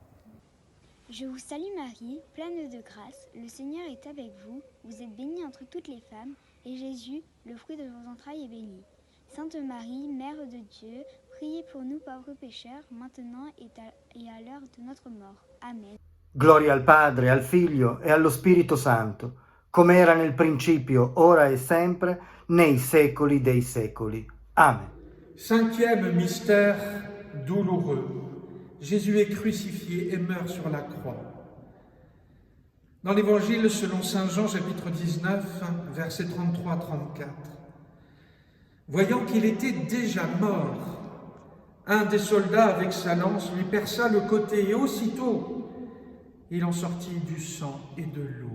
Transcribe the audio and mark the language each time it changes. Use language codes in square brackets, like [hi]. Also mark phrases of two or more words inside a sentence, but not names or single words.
[fr] Je vous salue Marie, pleine de grâce, le Seigneur est avec vous. Vous êtes bénie entre toutes les femmes, et Jésus, le fruit de vos entrailles, est béni. Sainte Marie, Mère de Dieu, priez pour nous pauvres pécheurs, maintenant et à l'heure de notre mort. Amen. [it] Gloria al Padre, al Figlio e allo Spirito Santo, come era nel principio, ora e sempre, nei secoli dei secoli. Amen. [fr] Cinquième mystère douloureux. Jésus est crucifié et meurt sur la croix. Dans l'Évangile selon saint Jean, chapitre 19, versets 33 à 34. Voyant qu'il était déjà mort, un des soldats avec sa lance lui perça le côté et aussitôt il en sortit du sang et de l'eau.